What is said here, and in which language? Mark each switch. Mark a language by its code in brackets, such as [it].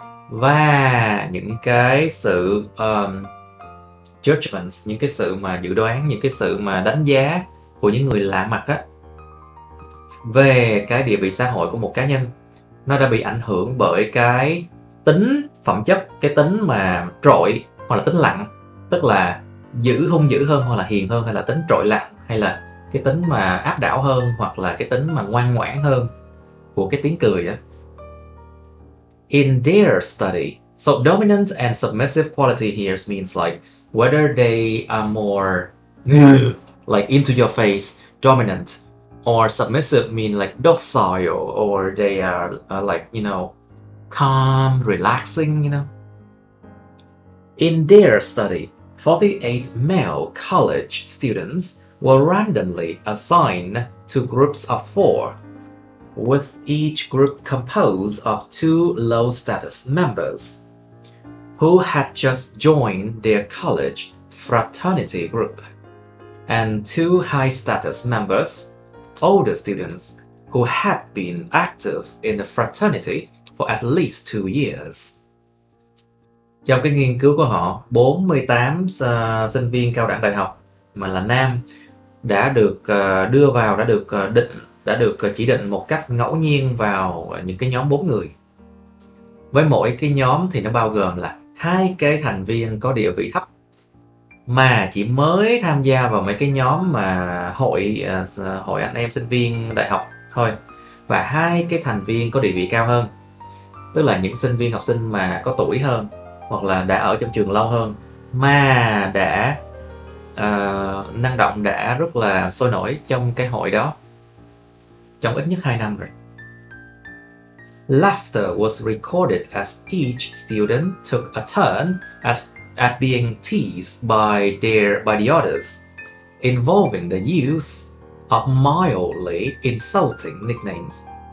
[vi] Và những cái sự judgments, những cái sự mà dự đoán, những cái sự mà đánh giá của những người lạ mặt á về cái địa vị xã hội của một cá nhân, nó đã bị ảnh hưởng bởi cái tính phẩm chất, cái tính mà trội hoặc là tính lặng, tức là hung dữ hơn hoặc là hiền hơn, hay là tính trội lặng, hay là cái tính mà áp đảo hơn hoặc là cái tính mà ngoan ngoãn hơn của cái tiếng cười đó. [en] In their study, so dominant and submissive quality here means like whether they are more like into your face, dominant, or submissive mean like docile, or they are like, calm, relaxing, In their study, 48 male college students were randomly assigned to groups of 4, with each group composed of 2 low-status members who had just joined their college fraternity group, and 2 high-status members, older students who had been active in the fraternity for at least 2 years. [vi] Trong cái nghiên cứu của họ, 48 sinh viên cao đẳng đại học mà là nam đã được đưa vào, đã được chỉ định một cách ngẫu nhiên vào những cái nhóm 4 người. Với mỗi cái nhóm thì nó bao gồm là 2 cái thành viên có địa vị thấp mà chỉ mới tham gia vào mấy cái nhóm mà hội anh em sinh viên đại học thôi, và 2 cái thành viên có địa vị cao hơn, tức là những sinh viên học sinh mà có tuổi hơn hoặc là đã ở trong trường lâu hơn mà đã năng động, đã rất là sôi nổi trong cái hội đó trong ít nhất 2 năm rồi. [en] Laughter was recorded as each student took a turn at being teased by the others, involving the use of mildly insulting nicknames.